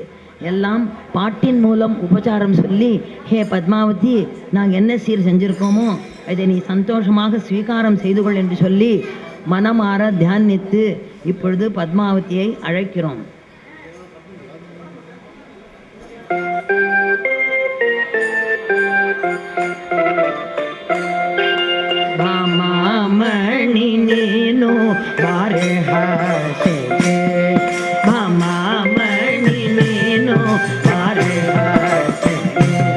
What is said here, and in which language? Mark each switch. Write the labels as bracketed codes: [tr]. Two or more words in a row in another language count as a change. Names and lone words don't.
[ta] எல்லாம் பாட்டின் மூலம் உபச்சாரம் சொல்லி, ஹே பத்மாவதி, நாங்கள் என்ன சீர் செஞ்சிருக்கோமோ அதை நீ சந்தோஷமாக ஸ்வீகாரம் செய்து கொள் என்று சொல்லி மனமாற தியானித்து இப்பொழுது பத்மாவதியை அழைக்கிறோம். [kn] ಭಾಮಾಮಣಿ ನೀನು ಬಾರೆ ಹಾಸೆಗೆ, ಭಾಮಾಮಣಿ ನೀನು ಬಾರೆ ಹಾಸೆಗೆ,